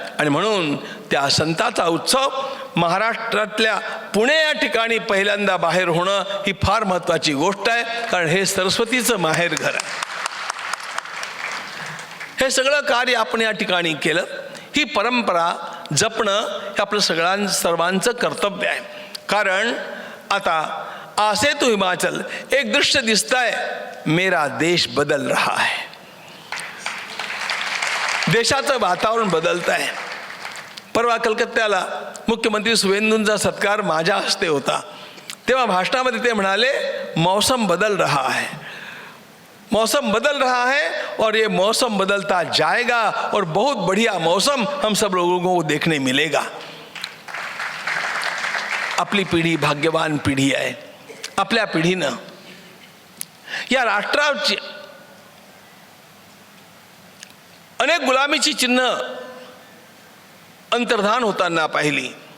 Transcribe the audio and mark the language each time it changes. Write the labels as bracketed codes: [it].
[mr] आणि म्हणून त्या संताचा उत्सव महाराष्ट्रातल्या पुणे या ठिकाणी पहिल्यांदा बाहेर होणं ही फार महत्त्वाची गोष्ट आहे. कारण हे सरस्वतीचं माहेरघर आहे. हे सगळं कार्य आपण या ठिकाणी केलं. ही परंपरा जपणं हे आपलं सर्वांचं कर्तव्य आहे. कारण आता आसे तो हिमाचल एक दृश्य दिसतंय, [hi] मेरा देश बदल रहा है. [mr] देशाचं वातावरण बदलत आहे. परवा कलकत्त्याला मुख्यमंत्री सुवेंदूंचा सत्कार माझ्या हस्ते होता. तेव्हा भाषणामध्ये ते म्हणाले, [hi] मौसम बदल रहा है, मौसम बदल रहा है और ये मौसम बदलता जाएगा और बहुत बढ़िया मौसम हम सब लोगों को देखने मिलेगा. [mr] आपली पिढी भाग्यवान पिढी आहे. आपल्या पिढीनं या राष्ट्राची अनेक गुलामीची चिन्ह अंतर्धान होताना पाहिली.